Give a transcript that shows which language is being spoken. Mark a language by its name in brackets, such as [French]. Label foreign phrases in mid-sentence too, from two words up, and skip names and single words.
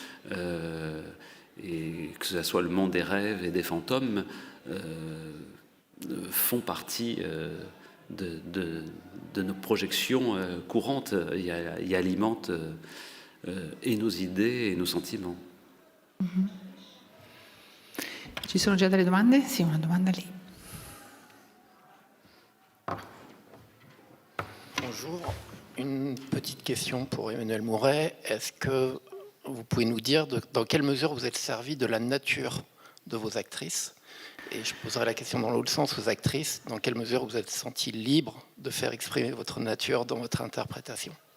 [French] Et que ce soit le monde des rêves et des fantômes font partie de nos projections courantes et alimentent et nos idées et nos sentiments. Mm-hmm. [Italian] Ci sono già delle domande? Sì, una domanda lì. [French] Bonjour, une petite question pour Emmanuel Mouret. Est-ce que vous pouvez nous dire dans quelle mesure vous êtes servi de la nature de vos actrices? Et je poserai la question dans l'autre sens aux actrices. Dans quelle mesure vous êtes sentie libre de faire exprimer votre nature dans votre interprétation?